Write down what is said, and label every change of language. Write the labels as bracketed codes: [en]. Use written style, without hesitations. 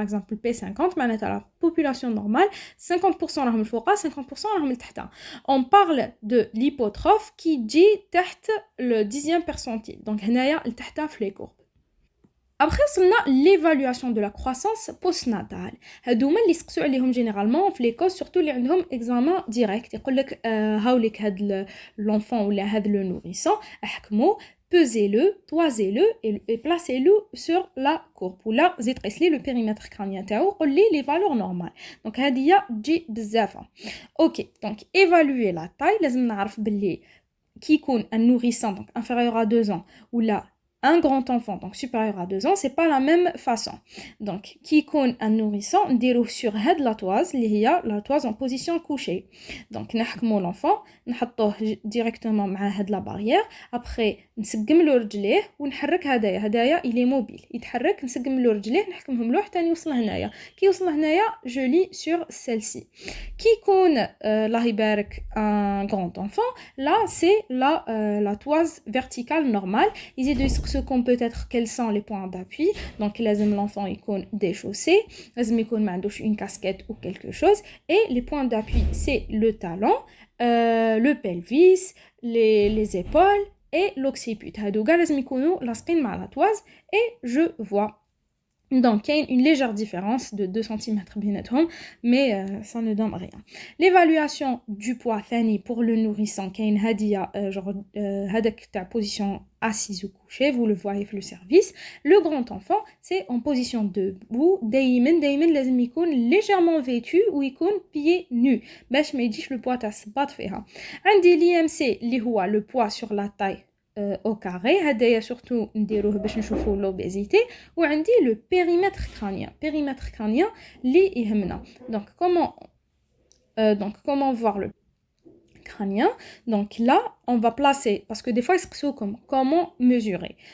[fr] Par exemple, P50, la population normale, 50% [ar] راهم الفوق, [fr] 50% [ar] راهم التحت. [fr] On parle de l'hypotrophe qui dit تحت le 10e percentile. Donc, [ar] هنايا التحت في [fr] les courbes. Après, on a l'évaluation de la croissance postnatale. [ar] هادوما اللي يسقسوا عليهم généralement في l'école, surtout اللي عندهم [fr] examen direct. [ar] يقول لك هاوليك هاد [fr] l'enfant ولا هاد le nourrisson, احكموا, pesez-le, toisez-le et placez-le sur la courbe. Ou là, [ar] زيد قيس لي [fr] le périmètre crânien تاعو, قول لي les valeurs normales. [ar] Donc هادية تجي بزاف. [fr] OK, donc évaluer la taille, [ar] لازم نعرف باللي كي يكون [fr] un nourrisson donc inférieur à 2 ans ou là un grand enfant, donc supérieur à 2 ans, c'est pas la même façon. Donc, qui connaît un nourrisson, on déroule sur la toise, la toise en position couchée. Donc, نحكموا l'enfant, [ar] نحطوه directement مع هاد [fr] la barrière. [ar] Après, نسقم له رجليه ونحرك هدايا il est mobile. يتحرك نسقم له رجليه نحكمهم له حتى يوصل هنايا. كي يوصل هنايا, [fr] je lis sur celle-ci. Qui connaît الله يبارك un grand enfant, là c'est la toise verticale normale. Ils disent qu'on peut être quels sont les points d'appui. Donc l'enfant il déchaussé, il une casquette ou quelque chose. Et les points d'appui c'est le talon, le pelvis, les épaules et l'occiput. [ar] هادو لازم يكونوا لاصقين مع la toise [fr] et je vois. Donc, il y a une légère différence de 2 cm mais ça ne donne rien. L'évaluation du poids Fanny pour le nourrisson, il y a une position assise ou couchée, vous le voyez dans le service. Le grand enfant, c'est en position debout, [ar] دايما لازم يكون [fr] légèrement vêtu ou يكون pieds nus. [ar] باش ما يجيش le poids تثبط فيها. [fr] عندي l'IMC اللي هو le poids sur la taille au carré, [ar] هذايا surtout نديروه باش نشوفوا [fr] l'obésité. [ar] وعندي le périmètre crânien اللي يهمنا. [fr] Donc comment voir le crânien? Donc là on va placer, parce que des fois ils se comme comment mesurer.